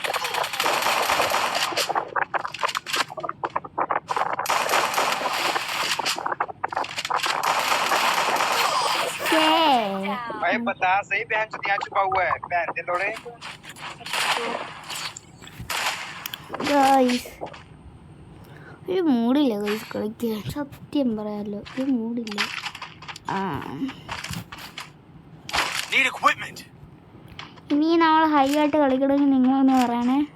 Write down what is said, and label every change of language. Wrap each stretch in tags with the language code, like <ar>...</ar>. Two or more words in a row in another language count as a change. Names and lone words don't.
<hi>भाई बता सही, बहन चुतिया छुपा हुआ है</hi> <pa>ਬਹਿਨ ਦੇ ਲੋੜੇ.</pa> <ml>ഗായ്സ് ഒരു മൂടില്ല ഗായ്സ് കളിക്കാൻ, സത്യം പറയാമല്ലോ ഒരു മൂടില്ല. ഇനി നമ്മൾ ഹൈ ആയിട്ട് കളിക്കണമെങ്കിൽ നിങ്ങളൊന്ന് പറയണേ.</ml>